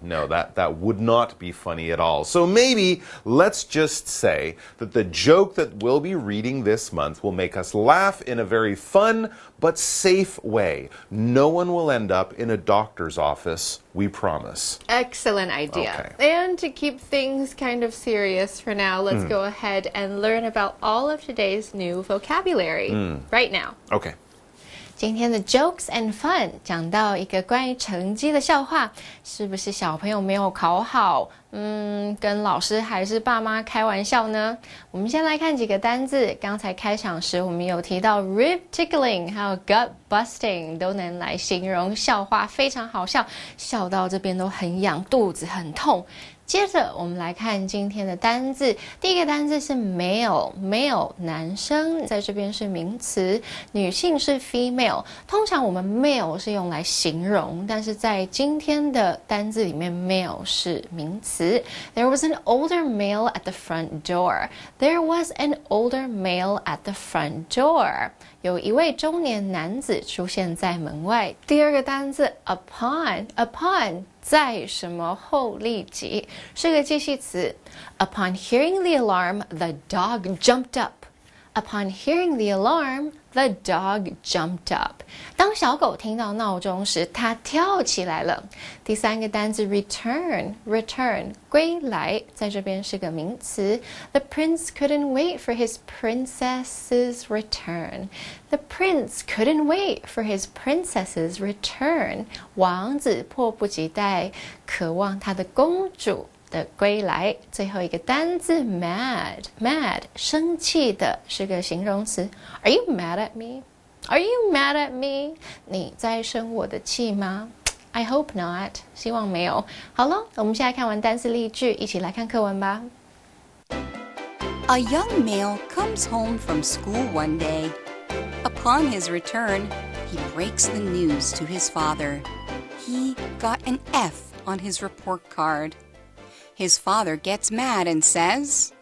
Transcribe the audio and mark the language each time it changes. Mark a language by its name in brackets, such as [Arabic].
[English] No, that would not be funny at all. So maybe let's just say that the joke that we'll be reading this month will make us laugh in a very fun but safe way. No one will end up in a doctor's office, we promise. Excellent idea. Okay. And to keep things kind of serious for now, let's go ahead and learn about all of today's new vocabulary right now. Okay. [Chinese] 今天的 Jokes and Fun 讲到一个关于成绩的笑话，是不是小朋友没有考好？跟老师还是爸妈开玩笑呢？我们先来看几个单字。刚才开场时我们有提到 [English] rib tickling [Chinese] 还有 [English] gut busting [Chinese] 都能来形容笑话非常好笑，笑到这边都很痒，肚子很痛。接着我们来看今天的单字，第一个单字是 male 男生，在这边是名词，女性是 female。通常我们 male 是用来形容，但是在今天的单字里面 male 是名词。 [English] There was an older male at the front door. There was an older male at the front door. [Chinese] 有一位中年男子出现在门外。第二个单字 upon 在什么后立即，是个介系词。 [English] Upon hearing the alarm, the dog jumped up. Upon hearing the alarm, the dog jumped up. [Chinese] 当小狗听到闹钟时，它跳起来了。第三个单字 return 归来，在这边是个名词。 [English] The prince couldn't wait for his princess's return. The prince couldn't wait for his princess's return. [Chinese] 王子迫不及待，渴望他的公主的归来。最后一个单字 mad 生气的，是个形容词。 [English] Are you mad at me? Are you mad at me? [Chinese] 你在生我的气吗？ [English] I hope not. [Chinese] 希望没有。好了，我们现在看完单词例句，一起来看课文吧。 [English] A young male comes home from school one day. Upon his return, he breaks the news to his father. He got an F on his report card. His father gets mad and says,